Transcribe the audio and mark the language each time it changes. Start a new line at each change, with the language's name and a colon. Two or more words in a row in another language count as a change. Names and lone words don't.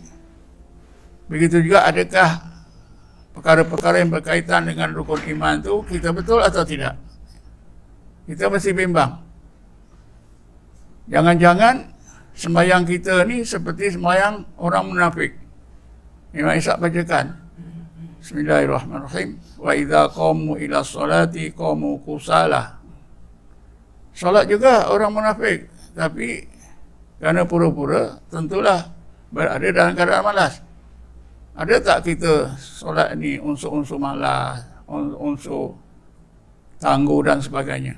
Malay: Begitu juga adakah perkara-perkara yang berkaitan dengan rukun iman itu kita betul atau tidak? Kita mesti bimbang. Jangan-jangan sembahyang kita ni seperti sembahyang orang munafik. Imam Ishaq bacakan,
Arabic: بسم الله الرحمن الرحيم. وإذا قاموا إلى الصلاة قاموا كسالى.
Malay: Solat juga orang munafik, tapi kerana pura-pura tentulah berada dalam keadaan malas. Ada tak kita solat ni unsur-unsur malas, unsur tangguh dan sebagainya?